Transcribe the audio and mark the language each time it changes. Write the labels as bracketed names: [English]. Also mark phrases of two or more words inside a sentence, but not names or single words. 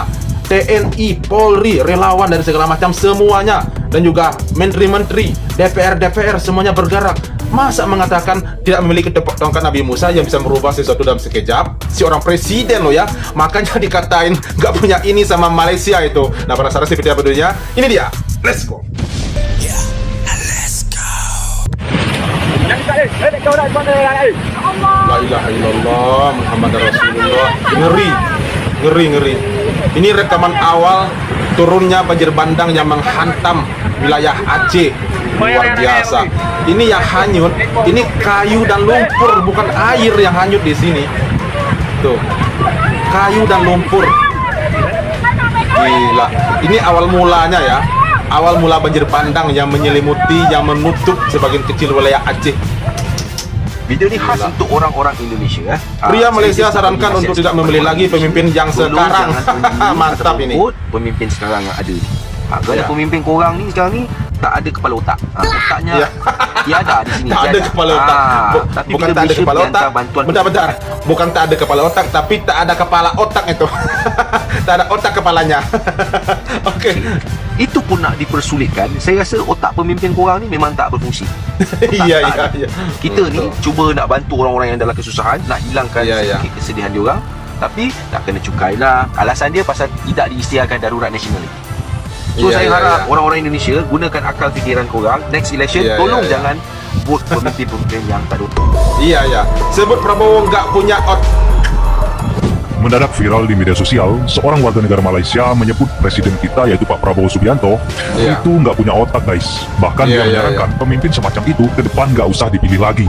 [Indonesian] TNI, Polri, relawan dan segala macam semuanya, dan juga menteri-menteri, DPR semuanya bergerak. Masa mengatakan tidak memiliki tongkat Nabi Musa yang bisa merubah sesuatu dalam sekejap? Si orang presiden loh ya, makanya dikatain nggak punya ini sama Malaysia itu. Nah, penasaran seperti apa dulunya? Ini dia, [English] let's go. [Arabic] لا إله إلا الله محمد رسول الله. [Indonesian] Ngeri. Ini rekaman awal turunnya banjir bandang yang menghantam wilayah Aceh. Luar biasa. Ini yang hanyut, ini kayu dan lumpur, bukan air yang hanyut di sini. Tuh, kayu dan lumpur. Gila. Ini awal mulanya ya. Awal mula banjir bandang yang menyelimuti, yang menutup sebagian kecil wilayah Aceh. Video ini khas untuk orang-orang Indonesia. Pria Malaysia sarankan untuk tidak memilih lagi pemimpin yang sekarang. Mantap ini. Pemimpin sekarang yang ada. [Malay] Kerana pemimpin korang ni sekarang ni tak ada kepala otak. Otaknya tiada di sini. Tak ada kepala otak. Bukan tak ada kepala otak. [Indonesian] Bentar. [Malay] Bukan tak ada kepala otak, tapi tak ada kepala otak itu. Tak ada otak kepalanya. Oke. Itu pun nak dipersulitkan. Saya rasa otak pemimpin korang ni memang tak berfungsi. [Indonesian] Iya. [Malay] Kita ni cuba nak bantu orang-orang yang dalam kesusahan, nak hilangkan sedikit kesedihan dia orang, tapi tak kena cukai lah. Alasan dia pasal tidak diisytiharkan darurat nasional ni. So saya harap orang-orang Indonesia gunakan akal fikiran korang. [English] Next election [Malay] tolong jangan vote pemimpin-pemimpin yang tak ada otak. [Indonesian] Iya. Sebut Prabowo nggak punya otak. Mendadak viral di media sosial, seorang warga negara Malaysia menyebut presiden kita yaitu Pak Prabowo Subianto itu nggak punya otak guys. Bahkan dia menyarankan pemimpin semacam itu ke depan nggak usah dipilih lagi.